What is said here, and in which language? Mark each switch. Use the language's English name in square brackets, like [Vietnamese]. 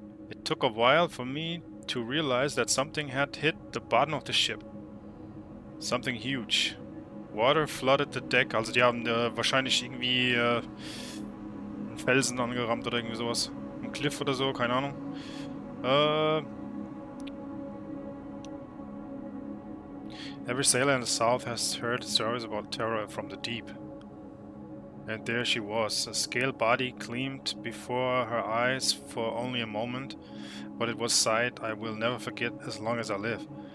[English] It took a while for me to realize that something had hit the bottom of the ship. Something huge. Water flooded the deck. [German] Also die haben wahrscheinlich irgendwie einen Felsen angerammt oder irgendwie sowas. Ein Cliff oder so, keine Ahnung. [English] Every sailor in the south has heard stories about terror from the deep. And there she was. A scale body gleamed before her eyes for only a moment, but it was sight I will never forget as long as I live.